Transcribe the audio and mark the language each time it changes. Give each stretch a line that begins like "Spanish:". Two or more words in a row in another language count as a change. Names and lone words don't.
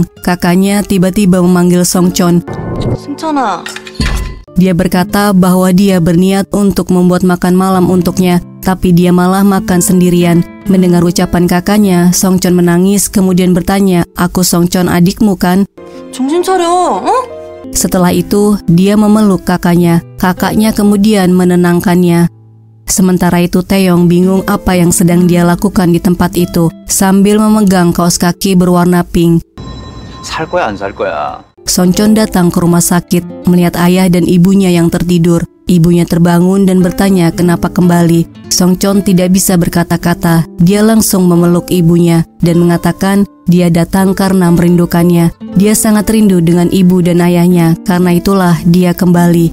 Indonesian: Kakaknya tiba-tiba memanggil Songchon.
Korean: 승천아.
Indonesian: Dia berkata bahwa dia berniat untuk membuat makan malam untuknya, tapi dia malah makan sendirian. Mendengar ucapan kakaknya, Songchon menangis kemudian bertanya, "Aku Songchon adikmu kan?"
Korean: 정신 차려, 어?
Indonesian: Setelah itu, dia memeluk kakaknya. Kakaknya kemudian menenangkannya. Sementara itu Taeyong bingung apa yang sedang dia lakukan di tempat itu, sambil memegang kaos kaki berwarna pink.
Korean: 살 거야 안 살 거야?
Indonesian: Songchon datang ke rumah sakit, melihat ayah dan ibunya yang tertidur. Ibunya terbangun dan bertanya kenapa kembali. Songchon tidak bisa berkata-kata. Dia langsung memeluk ibunya dan mengatakan dia datang karena merindukannya. Dia sangat rindu dengan ibu dan ayahnya, karena itulah dia kembali.